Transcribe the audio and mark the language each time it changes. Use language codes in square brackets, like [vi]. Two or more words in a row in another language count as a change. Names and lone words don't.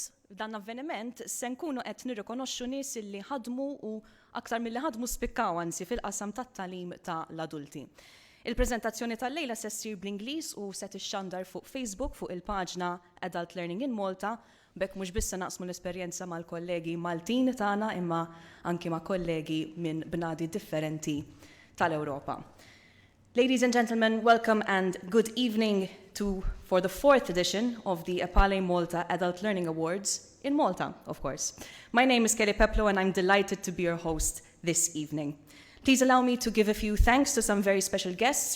[mt] Dan avveniment se nkunu qed nirrikonoxxu nies li ħadmu u aktar milli ħadmu spikkaw anzi fil-qasam tat-tagħlim ta' l-adulti. Il-preżentazzjoni tal-lejla se ssir bl-Ingliż u se tixxandar fuq Facebook fuq il-paġna Adult Learning in Malta, bekk mhux biss naqsmu l-esperjenza mal-kollegi Maltin tagħna imma anki ma' kollegi minn bnadi differenti tal-Ewropa. [en] Ladies and gentlemen, welcome and good evening for the 4th edition of the EPALE Malta Adult Learning Awards in Malta, of course. My name is Kelly Peplo and I'm delighted to be your host this evening. Please allow me to give a few thanks to some very special guests.